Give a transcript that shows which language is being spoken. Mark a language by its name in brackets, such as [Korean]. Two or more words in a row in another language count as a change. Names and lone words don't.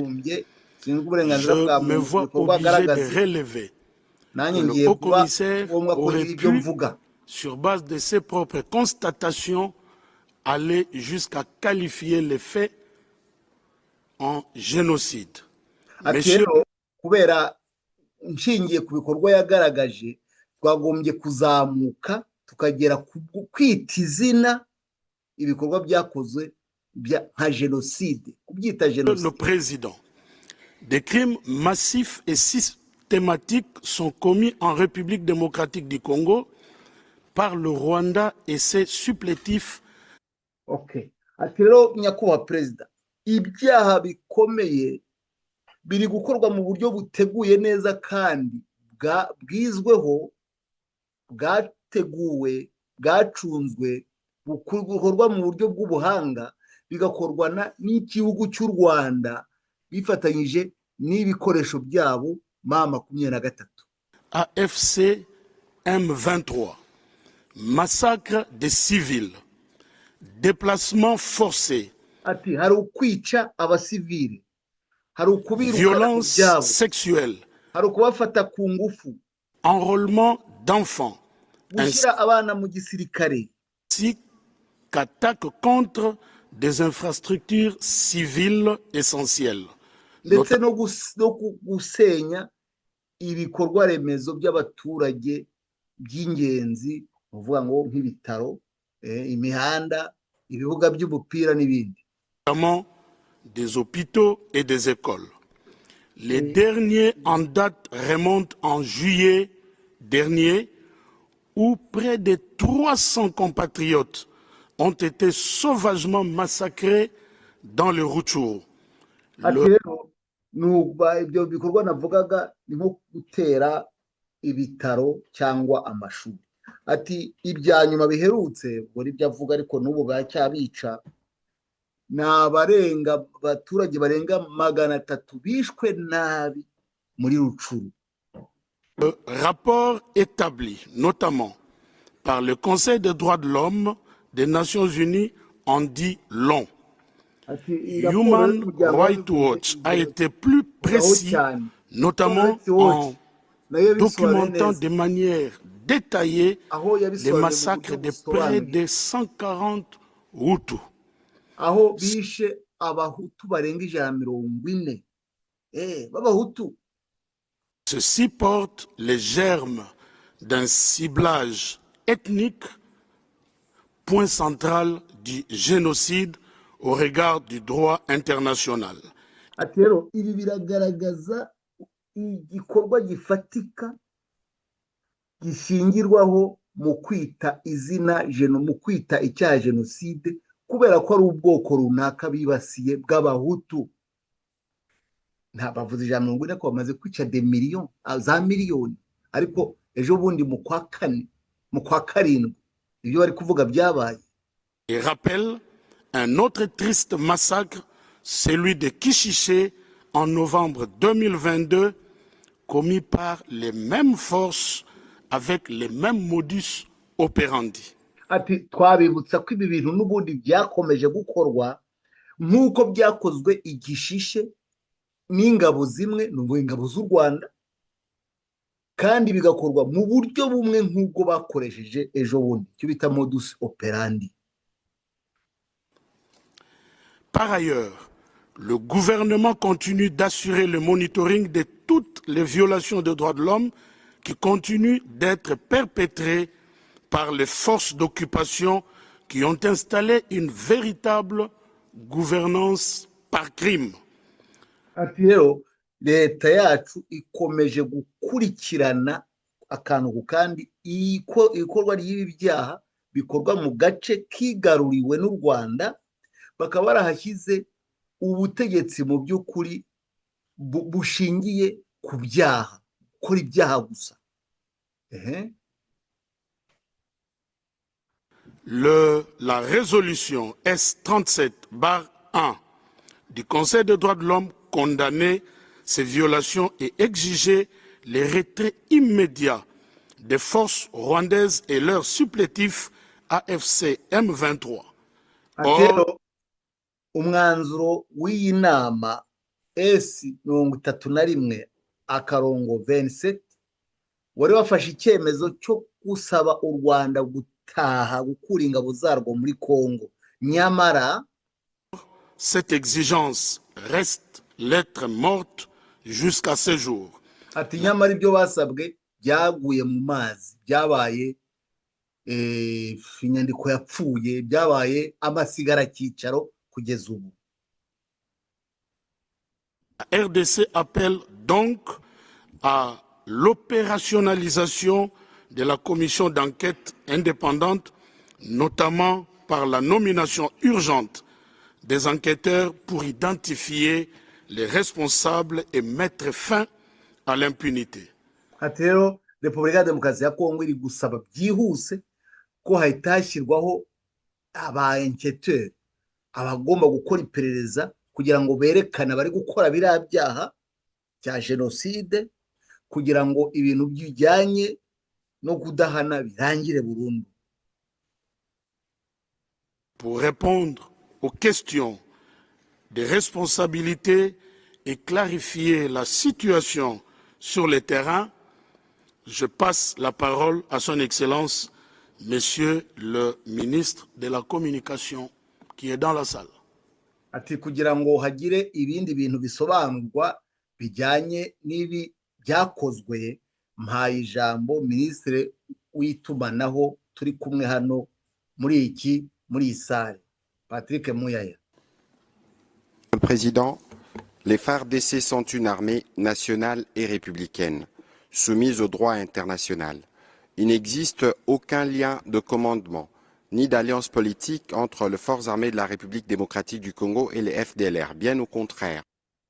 [French] Je me vois obligé de relever que le haut commissaire aurait pu, sur base de ses propres constatations, aller jusqu'à qualifier les faits en génocide. Monsieur, [Kinyarwanda] kubera nshingiye ku bikorwa yagaragaje, twagombye kuzamuka tukagera kwita izina ibikorwa byakozwe nka génocide, kubyita génocide. [French] Le président, des crimes massifs et systématiques sont commis en République démocratique du Congo par le Rwanda et ses supplétifs. Okay. [Kinyarwanda] Ati rero nyakubahwa perezida, ibyaha bikomeye biri gukorwa mu buryo buteguye neza kandi bwizweho, bwateguwe, bwacunzwe, bukorwa mu buryo bw'ubuhanga, bigakorwa n'igihugu cy'u Rwanda bifatanyije n'ibikoresho byabo M23. [French] AFC M23, massacre des civils, déplacement forcé, [Kinyarwanda] ati hari ukwica abasivili, hari ukubirukana [French] violence [Kinyarwanda] byabo, [French] sexuelle, [Kinyarwanda] hari ukubafata ku ngufu, [French] enrôlement d'enfants, [Kinyarwanda] gushyira abana mu gisirikare, [French] ainsi qu'attaque contre des infrastructures civiles essentielles, [Kinyarwanda] ndetse no gusenya ibikorwa remezo by'abaturage by'ingenzi, uvuga ngo nk'ibitaro, imihanda, ibibuga by'umupira n'ibindi, [French] notamment des hôpitaux et des écoles. Les derniers en date remontent en juillet dernier, où près de 300 compatriotes ont été sauvagement massacrés dans le Rutshuru, [Kinyarwanda] ibyo bikorwa navugaga ni nko gutera ibitaro cyangwa amashuri. Ati ibya nyuma biherutse ubwo nibyo avuga, ariko n'ubu bacyabica, ni abaturage barenga 300 bishwe nabi muri Rucuru. [French] Le rapport établi notamment par le Conseil des droits de l'homme des Nations Unies en dit long. Human Rights Watch a été plus précis, notamment en documentant de manière détaillée les massacres de près de 140 Hutus. [Kinyarwanda] Aho bishe abahutu barenga 140 b'abahutu. [French] Ceci porte les germes d'un ciblage ethnique, point central du génocide au regard du droit international. [Kinyarwanda] Ati rero ibi biragaragaza igikorwa gifatika gishingirwaho mu kwita izina mu kwita icyaha jenoside, kubera ko ari ubwoko runaka bibasiye bw'abahutu. Nta bavuze 140 ko bamaze kwica za miliyoni, ariko ejo bundi mu kwa 7 ibyo bari kuvuga byabaye. [French] Et rappelle un autre triste massacre, celui de Kishiché en novembre 2022, commis par les mêmes forces avec les mêmes [Latin] modus operandi. [Kinyarwanda] Ati twabibutsa ko ibi bintu n'ubundi byakomeje gukorwa nk'uko byakozwe igishishe n'ingabo zimwe, n'ubwo ingabo z'u Rwanda, kandi bigakorwa mu buryo bumwe nk'ubwo bakoresheje ejo bundi, cyo bita [Latin] modus operandi. [French] Par ailleurs, le gouvernement continue d'assurer le monitoring de toutes les violations des droits de l'homme qui continuent d'être perpétrées par les forces d'occupation qui ont installé une véritable gouvernance par crime. [Kinyarwanda] Ati rero leta yacu ikomeje gukurikirana akantu ku kandi ikorwa ry'ibi byaha bikorwa mu gace kigaruriwe n'u Rwanda, bakaba barahashyize ubutegetsi mu by'ukuri bushingiye ku byaha, gukora ibyaha gusa. [French] La résolution S37/1 du Conseil des droits de l'homme condamnait ces violations et exigeait le retrait immédiat des forces rwandaises et leurs supplétifs AFC M23. [Kinyarwanda] Or, umwanzuro w'iyi nama S31/27 wari wafashe icyemezo cyo gusaba u Rwanda gutaha gukura ingabo zarwo muri Congo. Nyamara [French] cette exigence reste lettre morte jusqu'à ce jour. [Kinyarwanda] Ati nyamara ibyo basabwe byaguye mu mazi, byabaye inyandiko yapfuye, byabaye amasigara cyicaro kugeza ubu. [French] La RDC appelle donc à l'opérationnalisation de la commission d'enquête indépendante, notamment par la nomination urgente des enquêteurs pour identifier les responsables et mettre fin à l'impunité. [Kinyarwanda] Ati rero Repubulika ya Demokarasi ya Kongo iri gusaba byihuse ko hahita hashyirwaho aba-enquêteurs, abagomba gukora iperereza kugira ngo berekane abari gukora biriya byaha bya jenoside, kugira ngo ibintu bijyanye no kudahana birangire burundu. [French] Pour répondre aux questions des responsabilités et clarifier la situation sur le terrain, je passe la parole à son Excellence, Monsieur le ministre de la Communication, qui est dans la salle. [Kinyarwanda] Ati kugira ngo hagire ibindi bintu bisobanurwa bijyanye n'ibi byakozwe, mpaye ijambo Ministre w'itumanaho turi kumwe hano muri iyi salle, Patrick Muyaya. [French] Monsieur le Président, les FARDC sont une armée nationale et républicaine, soumise au droit international. Il n'existe aucun lien de commandement, ni d'alliance politique entre les forces armées de la République démocratique du Congo et les FDLR, bien au contraire.